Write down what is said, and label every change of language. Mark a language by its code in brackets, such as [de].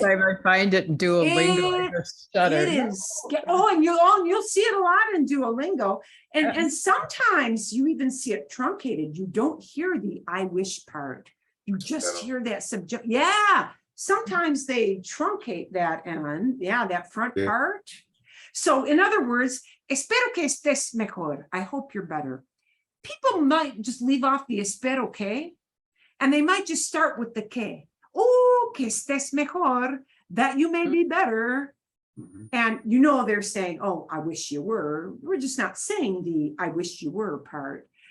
[en] time I find it in Duolingo, I just stutter. It is. Oh, and you'll see it a lot in Duolingo. And sometimes you even see it truncated. You don't hear the I wish part. You just hear that subject. Yeah. Sometimes they truncate that end. Yeah, that front part. So in other words, [es] espero que estés mejor. [en] I hope you're better. People might just leave off the [es] espero que, [en] and they might just start with the que. Oh, [es] que estés mejor, [en] that you may be better. And you know they're saying, oh, I wish you were. We're just not saying the I wish you were part.